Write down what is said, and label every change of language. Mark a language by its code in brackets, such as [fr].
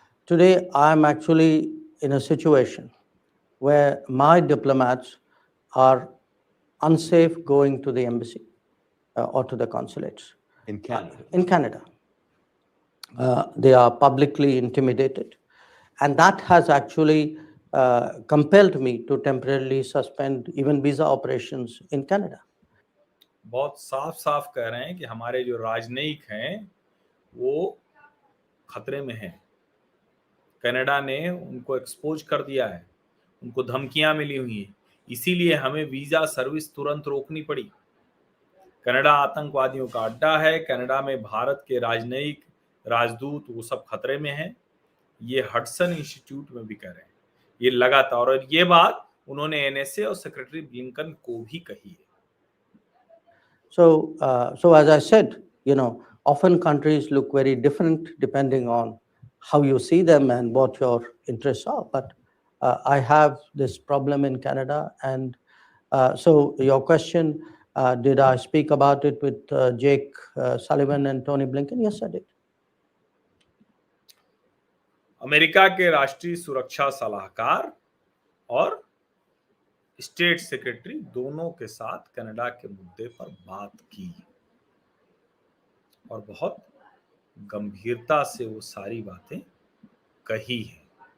[en] today I'm actually in a situation where my diplomats are unsafe going to the embassy or to the consulates. In Canada? In Canada. They are publicly intimidated. And that has actually compelled me to temporarily suspend even visa operations in Canada. [hi] बहुत साफ साफ कह रहे हैं कि हमारे जो राजनयिक हैं वो खतरे में हैं। कनाडा ने उनको एक्सपोज कर दिया है, उनको धमकियां मिली हुई हैं, इसीलिए हमें वीजा सर्विस तुरंत रोकनी पड़ी। कनाडा आतंकवादियों का अड्डा है, कनाडा में भारत के राजनयिक, राजदूत, वो सब खतरे में हैं। ये हडसन इंस्टीट्यूट में भी कह रहे हैं, ये लगातार, और ये बात उन्होंने एनएसए और सेक्रेटरी ब्लिंकन को भी कही है। [en] So as I said, often countries look very different depending on how you see them and what your interests are. But I have this problem in Canada, and so your question, did I speak about it with Jake Sullivan and Tony Blinken? Yes, I did. [hi] America के राष्ट्रीय सुरक्षा सलाहकार और state secretary दोनों के साथ Canada के मुद्दे पर बात की, और बहुत गंभीरता से वो सारी बातें कही हैं।